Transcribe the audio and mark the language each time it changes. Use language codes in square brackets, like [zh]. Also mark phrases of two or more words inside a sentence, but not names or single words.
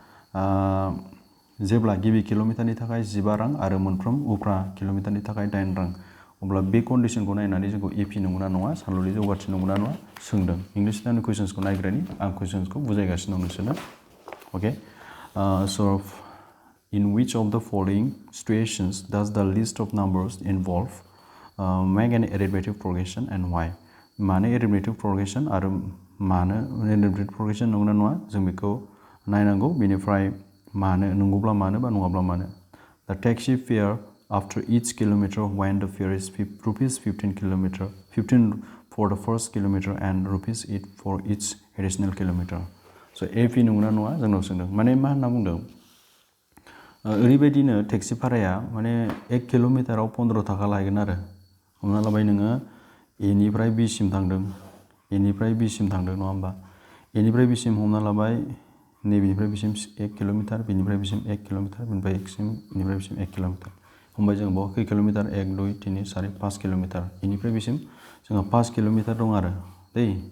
[brx] जेब्ला गिबि किल'मिटारनि थाखाय 15 रां आरो मोनफ्रोम उफ्रा किल'मिटारनि थाखाय 8 रां अब्ला बे कन्डिशनखौ नायनानै जोंखौ एपि नंगौना नङा सानलुनि जौगाथि नंगौना नङा सोंदों [en] English mediumni [brx] कुइसन्सखौ नायग्रोनि आं कुइसन्सखौ बुजायगासिनो दं नोंसोरनो अके स' [en] in which of the following situations does the list of numbers involve make an arithmetic progression and why [brx] मानो [en] arithmetic progression [brx] आरो मानो [en] arithmetic progression [brx] नंगौना नङा जों बेखौ नायनांगौ बेनिफ्राय मानो नंगौब्ला मानो बा नङाब्ला मानो [en] the taxi fare after each kilometer when the fare is rupees 15 for the first kilometer and rupees 8 for each additional kilometer so AP [brx] नंगौना नङा जोंनाव सोंदों माने मा होनना बुंदों ओरैबायदिनो टेक्सि भाराया माने 1 किल'मिटाराव 15 थाखा लागोन आरो हमना लाबाय नोङो एनिफ्राय बिसिम थांदों एनिफ्राय बिसिम थांदों नङा होमबा एनिफ्राय बिसिम हमना लाबाय नैबेनिफ्राय बिसिम 1 किल'मिटार बेनिफ्राय बिसिम 1 किल'मिटार बेनिफ्राय बिसिम 1 किल'मिटार हमबाय जों बाव खै किल'मिटार 1 2 3 4 5 किल'मिटार बेनिफ्राय बिसिम जोंहा 5 किल'मिटार दं आरो दै